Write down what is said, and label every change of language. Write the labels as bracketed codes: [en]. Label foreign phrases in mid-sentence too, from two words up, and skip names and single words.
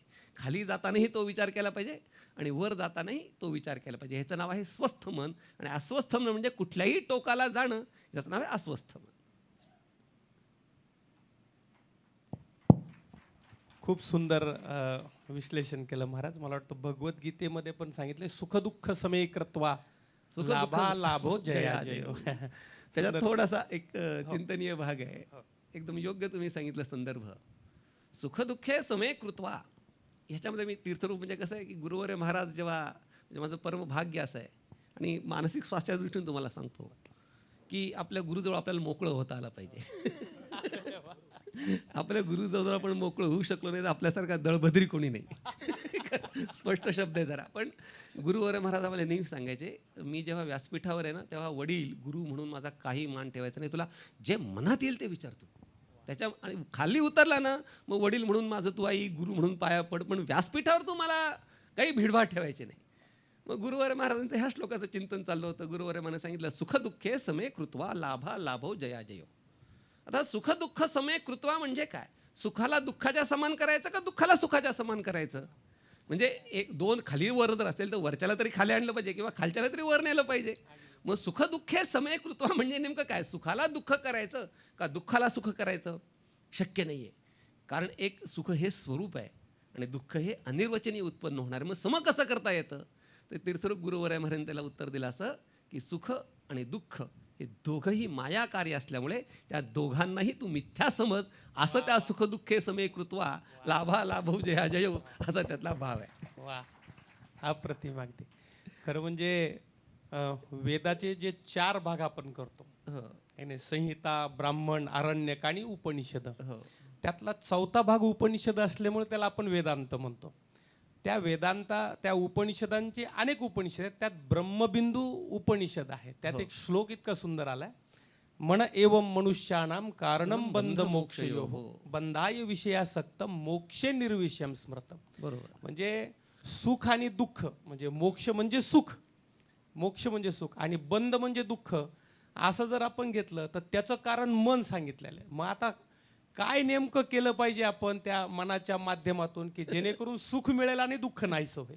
[mr] खाली जातानाही तो विचार केला पाहिजे आणि वर जातानाही तो विचार केला पाहिजे. ह्याचं नाव आहे स्वस्थ मन. आणि अस्वस्थ मन म्हणजे कुठल्याही टोकाला जाणं, याचं नाव आहे अस्वस्थ मन. खूप सुंदर विश्लेषण केलं महाराज. मला वाटतं भगवद्गीतेमध्ये पण सांगितले [sa] सुखदुःख समे कृत्वा सुख लाभा लाभो जया जया जयो. [mr] त्याच्यात थोडासा एक चिंतनीय भाग आहे, एकदम योग्य तुम्ही सांगितलं संदर्भ. [sa] सुखदुःखे समे कृत्वा, [mr] ह्याच्यामध्ये मी तीर्थरूप म्हणजे कसं आहे की गुरुवर्य महाराज जेव्हा, म्हणजे माझं परम भाग्य असं आहे आणि मानसिक स्वास्थ्याच्या दृष्टीने तुम्हाला सांगतो की आपल्या गुरुजवळ आपल्याला मोकळं होता आलं पाहिजे. आपल्या गुरुजवळ आपण मोकळं होऊ शकलो नाही तर आपल्यासारखा दळभद्री कोणी नाही. स्पष्ट शब्द आहे जरा. पण गुरुवर्य महाराज आम्हाला नेहमी सांगायचे, मी जेव्हा व्यासपीठावर आहे ना तेव्हा वडील गुरु म्हणून माझा काही मान ठेवायचा नाही, तुला जे मनात येईल ते विचारतो. त्याच्या आणि खाली उतरला ना मग वडील म्हणून माझं तू आई, गुरु म्हणून पाया पड, पण व्यासपीठावर तू मला काही भिडभाड ठेवायचे नाही. मग गुरुवर्य महाराजांचं ह्या श्लोकाचं चिंतन चाललं होतं. गुरुवर्य महाराज सांगितलं [sa] सुख दुःखे समे कृत्वा लाभा लाभो जया जयो. [mr] आता [sa] सुख दुःख समे कृत्वा [mr] म्हणजे काय? सुखाला दुःखाच्या समान करायचं का दुःखाला सुखाच्या समान करायचं? म्हणजे एक दोन खाली वर जर असेल तर वरच्याला तरी खाली आणलं पाहिजे किंवा खालच्याला तरी वर नेलं पाहिजे. मग [sa] सुख दुःखे समे कृत्वा [mr] म्हणजे नेमकं काय? सुखाला दुःख करायचं का दुःखाला सुख करायचं? शक्य नाही आहे. कारण एक सुख हे स्वरूप आहे आणि दुःख हे अनिर्वचनीय उत्पन्न होणार. मग सम कसं करता येतं? तर तीर्थरूप गुरुवर्य महाराजांनी त्याला उत्तर दिलं असं की सुख आणि दुःख हे दोघंही माया कार्य असल्यामुळे त्या दोघांनाही तू मिथ्या समज, असं त्या [sa] सुख दुःखे समे कृत्वा लाभा लाभो जया जयो [mr] असा त्यातला भाव आहे. वा, अप्रतिम अगदी. खरं म्हणजे वेदाचे जे 4 भाग आपण करतो, हो याने संहिता, ब्राह्मण, आरण्यक आणि उपनिषद, हो त्यातला 4था भाग उपनिषद असल्यामुळे त्याला आपण वेदांत म्हणतो. त्या उपनिषदांचे अनेक उपनिषद आहेत. त्यात ब्रह्मबिंदू उपनिषद आहे. त्यात एक श्लोक इतका सुंदर आलाय, [sa] मन एवं मनुष्याणाम कारणम बंध मोक्षयोः बंधाय विषयासक्त मोक्षे निर्विषयम स्मृतम. [mr] बरोबर. म्हणजे सुख आणि दुःख, म्हणजे मोक्ष म्हणजे सुख, मोक्ष म्हणजे सुख आणि बंध म्हणजे दुःख, असं जर आपण घेतलं तर त्याचं कारण मन सांगितलेलं आहे. मग आता काय नेमकं केलं पाहिजे आपण त्या मनाच्या माध्यमातून की जेणेकरून सुख मिळेल आणि दुःख नाहीसं होईल?